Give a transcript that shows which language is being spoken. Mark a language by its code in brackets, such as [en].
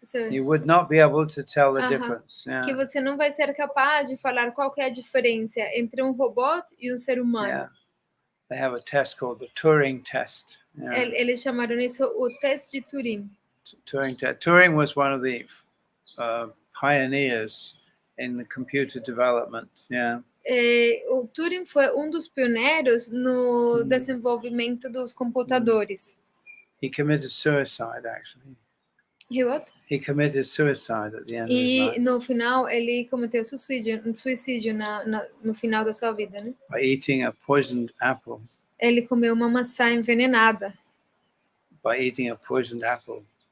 [en] You would not be able to tell the difference. [pt] Que você não vai ser capaz de falar qual que é a diferença entre um robô e um ser humano. [en] They have a test called the Turing test. [pt] Eles chamaram isso o teste de Turing. [en] Turing was one of the pioneers in the computer development. [pt] O Turing foi dos pioneiros no desenvolvimento dos computadores. [en] He committed suicide, actually. He what? He committed suicide at the end of his life. [pt] E no final ele cometeu suicídio no final da sua vida, né? [en] By eating a poisoned apple. [pt] Ele comeu uma maçã envenenada. [en] By eating a poisoned apple.